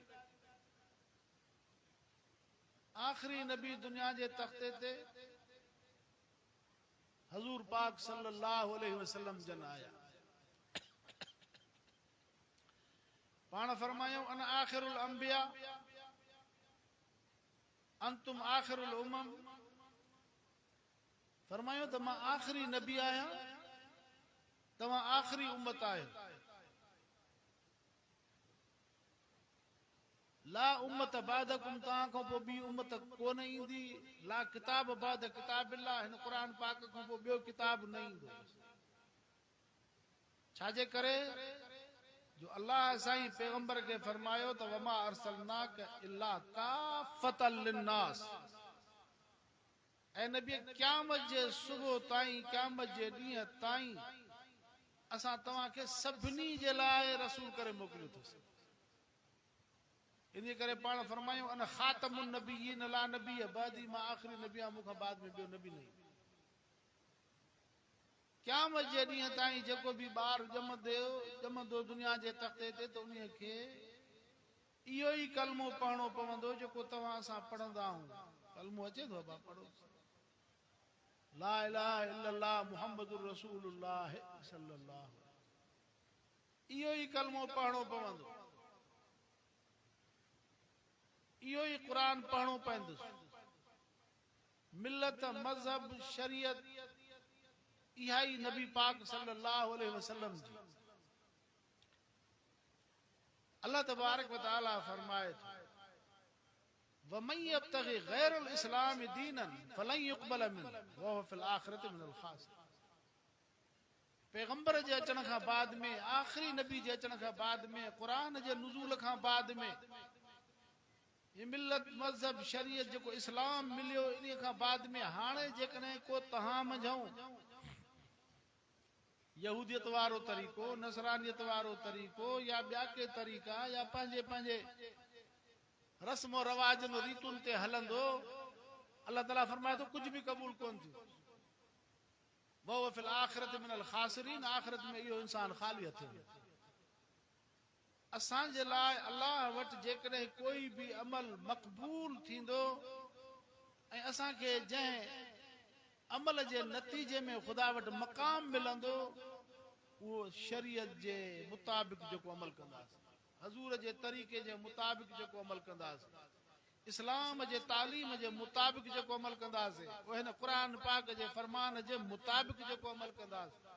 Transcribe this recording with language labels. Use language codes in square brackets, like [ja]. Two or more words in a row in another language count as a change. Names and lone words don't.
[sd] आखिरी नबी दुनिया जे तख्ते ते हजूर पाक [ar] صلى الله عليه وسلم [sd] जन आया। पाण फरमायो [ar] أنا آخر الأنبياء أنتم آخر الأمم. [sd] फरमायो त मां आखिरी नबी आया, तवा आखिरी उम्मत आयो। [ar] لا أمة بعدكم, [sd] ता को पो बी उम्मत कोन इंदी। [ar] لا كتاب بعد كتاب الله, [sd] इन कुरान पाक को पो बियो किताब न इंदो। छाजे करे जो अल्लाह साईं पैगंबर के फरमायो त [ar] وما أرسلناك إلا كافة للناس. [sd] ऐ नबी, क़यामत जे सुबह ताईं, क़यामत जे ॾींहं ताईं असा तवा के सभनी जे लाए रसूल करे मोकलियो थस। इन करे पाण फरमायो [ar] أنا خاتم النبيين لا نبي بعدي, [sd] मां आखिरी नबी आ, मुखा बाद में बियो नबी नहीं। क़यामत जे ॾींहं ताईं जेको भी ॿार ॼमंदो दुनिया जे तख्ते ते, त उन खे इहो ई कलमो पढ़णो पवंदो जेको तव्हां असां पढ़ंदा आहियूं। कलमो अचे थो बाबा पढ़ो [ar] لا إله إلا الله محمد رسول الله صلى الله [sd] इहो ई कलमो पढ़णो पवंदो इहो ई क़ुरान पढ़णो पवंदुसि मिलत मज़हब शरीयत इहा ई नबी पाक [ar] صلى الله عليه وسلم [sd] जी [ar] الله تبارك وتعالى [sd] फरमाए थो [ar] ومن يبتغ غير الإسلام دينا فلن يقبل منه وهو في الآخرة من الخاسرين [sd] पैगंबर जे अचण खां बाद में आखिरी नबी जे अचण खां बाद में क़ुरान जे नुज़ूल खां बाद में ये मिलत मज़हब शरीयत जेको इस्लाम मिलियो इन खां बाद में हाणे जेकॾहिं को तव्हां मंझूं यहूदियत वारो तरीक़ो नसरानियत वारो तरीक़ो या ॿिया के तरीक़ा या पंहिंजे पंहिंजे रस्म रवाजन रीतुनि ते हलंदो अल्लाह ताला फरमाए थो कुझु बि क़बूल कोन थियो [ar] وهو في الآخرة من الخاسرين [sd] आखिरत में इहो इंसान ख़ाली हथ असांजे लाइ अल्लाह वटि जेकॾहिं कोई बि अमल मक़बूल थींदो ऐं असांखे जंहिं अमल जे नतीजे में ख़ुदा वटि मक़ाम मिलंदो उहो शरीयत जे मुताबिक़ जेको अमल कंदासीं हज़ूर जे तरीक़े जे मुताबिक़ जेको अमल कंदासीं इस्लाम जे तालीम जे मुताबिक़ जेको अमल कंदासीं उहे हिन क़ुरान पाक जे फरमान जे मुताबिक़ जेको अमल कंदासीं